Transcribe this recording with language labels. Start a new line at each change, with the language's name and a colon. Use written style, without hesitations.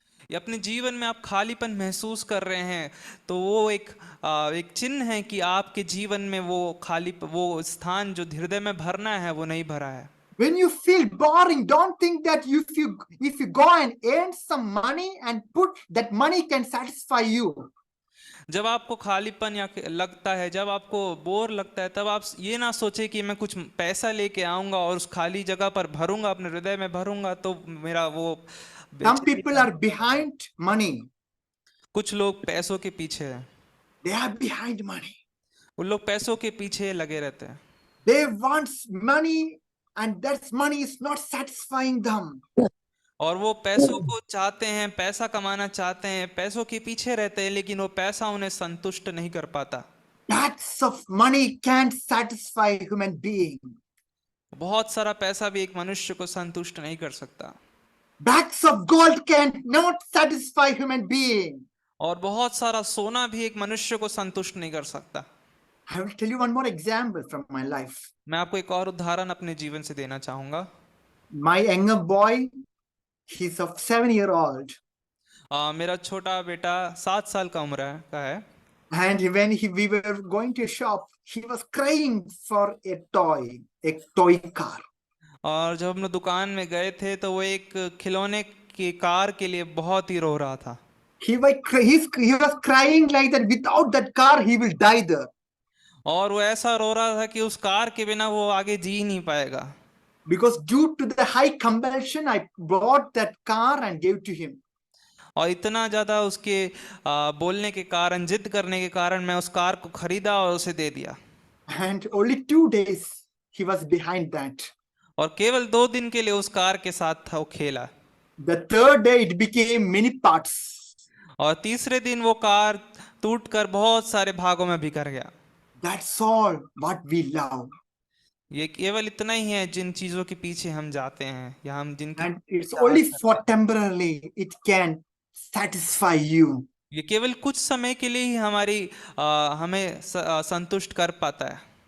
Hindi: या अपने जीवन में आप खालीपन महसूस कर रहे हैं, तो वो एक चिन्ह है कि आपके जीवन में वो स्थान जो हृदय में भरना है वो नहीं भरा है।
English: When you feel boring, don't think that if you go and earn some money and put that money can satisfy you.
Hindi: जब आपको खालीपन या लगता है, जब आपको बोर लगता है, तब आप ये ना सोचे कि मैं कुछ पैसा लेके आऊंगा और उस खाली जगह पर भरूंगा, अपने हृदय में भरूंगा, तो मेरा वो
English: Some
Hindi: बेचैनी
English: people
Hindi: का
English: are behind money.
Hindi: कुछ लोग पैसों के पीछे हैं,
English: They are behind money.
Hindi: उन लोग पैसों के पीछे लगे रहते हैं।
English: They want money, and that money is not satisfying them.
Hindi: और वो पैसों को चाहते हैं, पैसा कमाना चाहते हैं, पैसों के पीछे रहते हैं, लेकिन वो पैसा उन्हें संतुष्ट नहीं कर पाता।
English: Lots of money can't satisfy a human being.
Hindi: बहुत सारा पैसा भी एक मनुष्य को संतुष्ट नहीं कर सकता,
English: Bags of gold cannot satisfy human being.
Hindi: और बहुत सारा सोना भी एक मनुष्य को संतुष्ट नहीं कर सकता।
English: I will tell you one more example from my life.
Hindi: मैं आपको एक और उदाहरण अपने जीवन से देना चाहूंगा।
English: My younger boy, he's of 7-year-old,
Hindi: मेरा छोटा बेटा 7 साल का उम्र का है,
English: and when we were going to shop, he was crying for a toy car.
Hindi: और जब हम लोग दुकान में गए थे तो वो एक खिलौने की कार के लिए बहुत ही रो रहा था।
English: He was crying like that. Without that car, he will die there.
Hindi: और वो ऐसा रो रहा था कि उस कार के बिना वो आगे जी ही नहीं पाएगा।
English: Because due to the high compulsion, I bought that car and gave to him.
Hindi: और इतना ज्यादा उसके बोलने के कारण, जिद करने के कारण मैं उस कार को खरीदा और उसे दे दिया।
English: And only 2 days he was behind that.
Hindi: और केवल 2 दिन के लिए उस कार के साथ था वो खेला।
English: The 3rd day it became many parts.
Hindi: और तीसरे दिन वो कार टूटकर बहुत सारे भागों में बिखर गया।
English: That's all what we love.
Hindi: ये केवल इतना ही है जिन चीजों के पीछे हम जाते हैं, या हम जिनकी
English: And it's only for temporarily it can satisfy you.
Hindi: ये केवल कुछ समय के लिए ही हमें संतुष्ट कर पाता है।